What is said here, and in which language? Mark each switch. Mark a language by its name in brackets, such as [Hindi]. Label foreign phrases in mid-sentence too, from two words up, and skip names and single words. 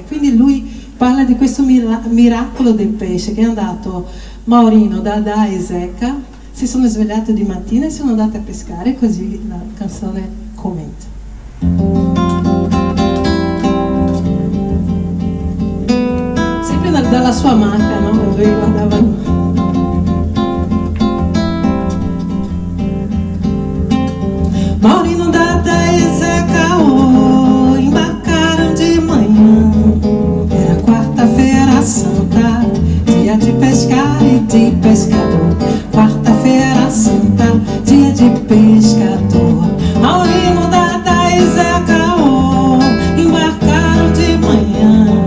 [Italian] Quindi lui parla di questo miracolo del pesce, che è andato Maurino, Dada e Zeca, si sono svegliati di mattina e sono andati a pescare, così la canzone commenta. Sempre dalla sua maca, no? Dove guardavano. Maurino, [Portuguese] Dada e Zeca embarcaram de manhã. Era quarta-feira santa, dia de pescar e de pescador. Quarta-feira santa, dia de pescador. Maurino, Dada e Zeca embarcaram de manhã.